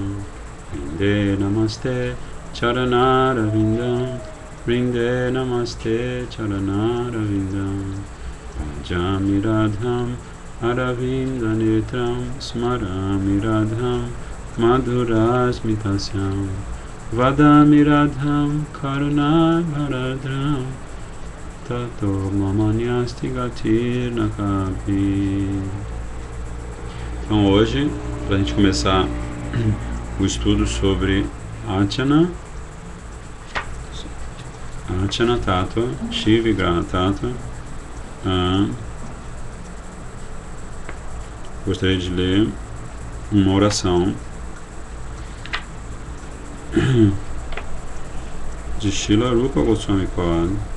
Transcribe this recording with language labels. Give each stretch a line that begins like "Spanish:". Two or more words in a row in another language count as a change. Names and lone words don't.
Sanskrit: Vrinde Namaste Charanaravinda Vrinde Namaste Charanaravinda Bhajami Radham Aravinda Netram Smarami Radham Madhurasmitasyam Vadami Radham Karuna Bharadram Tato Mamanyasti Gatir Nakapi.
Portuguese: Então hoje, para a gente começar o estudo sobre
Sanskrit: Archana Tattva, Shiva Vigraha Tattva,
Portuguese: gostaria de ler uma oração de Srila Rupa Goswami Pad